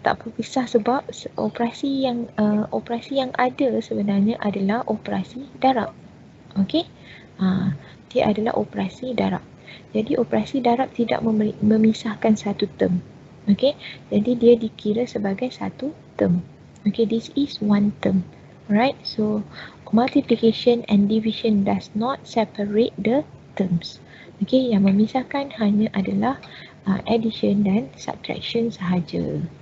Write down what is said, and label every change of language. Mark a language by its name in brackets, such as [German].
[Malay] Tak berpisah sebab operasi yang ada sebenarnya adalah operasi darab. Okey. Dia adalah operasi darab. Jadi operasi darab tidak memisahkan satu term. Okey. Jadi dia dikira sebagai satu term. [English] Okay, this is one term. Right? So multiplication and division does not separate the terms. [Malay] Okay, yang memisahkan hanya adalah addition dan subtraction sahaja.